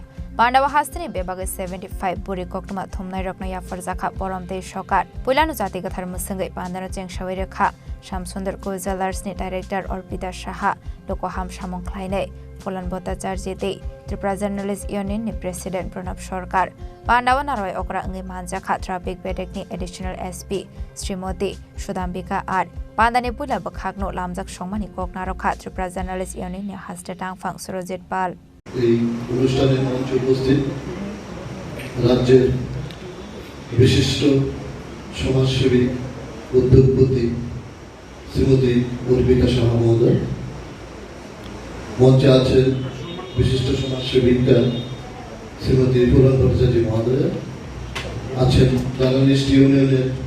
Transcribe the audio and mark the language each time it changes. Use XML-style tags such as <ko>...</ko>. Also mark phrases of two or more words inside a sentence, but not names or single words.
<trp>Hasteni Bebagi 75 Bwrwi Koktwma Thumnairokno Yapharkha Borom tei Sokar Puilano Jati Gathar Musungai Pandano Chengsawai Rekha Shamsundar Co Jewelers ni Director Orpita Saha Lokoham Samung Khlainai Phulon Bhattacharya Tei Tripura Journalist Union ni President Pranab Sarkar Pandaw Narwai Okra Angai Manjakha Traffic Bedekni Additional SP Srimoti Sudhambika R Pandani Pula Bakhagno Lamjak Songmani Koktwma Tripura Journalist Union ni Haste Tangphang Surojit Pal</trp> <bn>এই অনুষ্ঠানের মঞ্চে উপস্থিত রাজ্যের বিশিষ্ট সমাজসেবী উদ্যোগপতি শ্রীমতী অর্পিতা সাহা মহোদয় মঞ্চে আছেন বিশিষ্ট সমাজসেবিকা শ্রীমতী ফুলন ভট্টাচার্য মহোদয় আছেন জার্নালিস্ট ইউনিয়নের</bn>